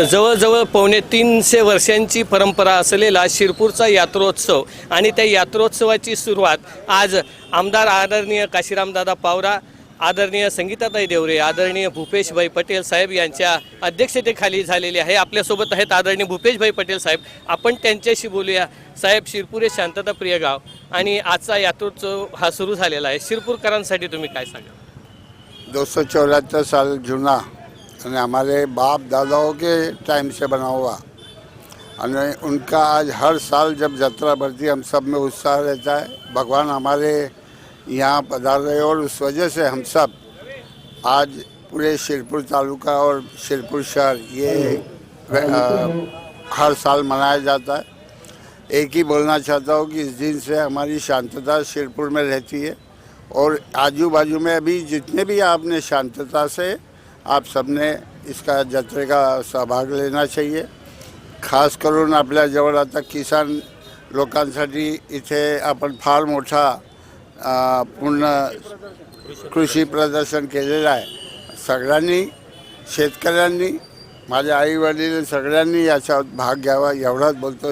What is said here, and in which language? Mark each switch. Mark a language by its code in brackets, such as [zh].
[mr] जवळजवळ 350 वर्षांची परंपरा असलेला शिरपूरचा यात्रोत्सव आणि त्या यात्रोत्सवाची सुरुवात आज आमदार आदरणीय काशीरामदादा पावरा, आदरणीय संगीताताई देवरे, आदरणीय भूपेशभाई पटेल साहेब यांच्या अध्यक्षतेखाली झालेली आहे. आपल्यासोबत आहेत आदरणीय भूपेशभाई पटेल साहेब. आपण त्यांच्याशी बोलूया. साहेब, शिरपूर हे शांतताप्रिय गाव आणि आजचा यात्रोत्सव हा सुरू झालेला आहे. शिरपूरकरांसाठी तुम्ही काय सांगा? [hi] 274 साल जुना और हमारे बाप दादाओं के टाइम से बना हुआ और उनका आज हर साल जब यात्रा बढ़ती है हम सब में उत्साह रहता है. भगवान हमारे यहाँ पधार रहे और उस वजह से हम सब आज पूरे शिरपुर तालुका और शिरपुर शहर ये हर साल मनाया जाता है. एक ही बोलना चाहता हूँ कि इस दिन से हमारी शांतता शिरपुर में रहती है और आजू बाजू में अभी जितने भी आपने शांतता से आप सबने इसका जत्रे का सहभाग लेना चाहिए. [mr] खास करून आपल्याजवळ आता किसान लोकांसाठी इथे आपण फार मोठा पूर्ण कृषी प्रदर्शन केलेलं आहे। सगळ्यांनी, शेतकऱ्यांनी, माझ्या आई वडील सगळ्यांनी याच्यात भाग घ्यावा एवढाच बोलतो।